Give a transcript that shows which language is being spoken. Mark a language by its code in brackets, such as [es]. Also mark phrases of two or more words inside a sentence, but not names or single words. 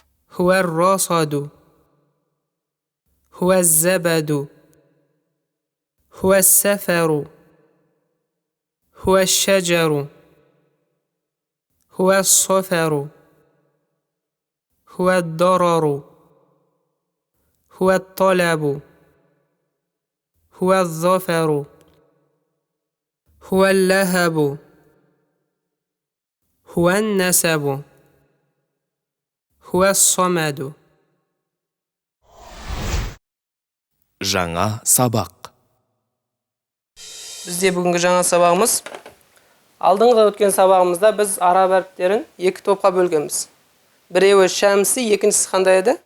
[ar] هو الرصد هو الزبد هو السفر هو الشجر هو الصفر هو الضرر هو الطلب هو الظفر هو اللهب هو النسب هو الصمد. [kk] Жаңа сабақ. Бізде бүгінгі жаңа сабағымыз. Алдыңғы өткен сабағымызда біз араб әріптерін екі топқа бөлгенбіз. Біреуі шәмси, екіншісі қандай еді?